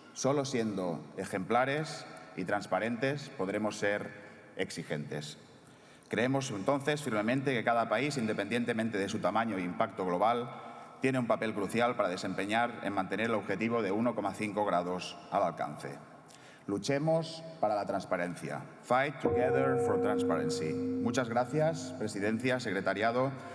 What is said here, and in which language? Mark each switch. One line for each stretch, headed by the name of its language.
Spanish: Solo siendo ejemplares y transparentes podremos ser exigentes. Creemos entonces firmemente que cada país, independientemente de su tamaño e impacto global, tiene un papel crucial para desempeñar en mantener el objetivo de 1,5 grados al alcance. Luchemos para la transparencia.
English: Fight together for transparency.
Spanish: Muchas gracias, Presidencia, Secretariado.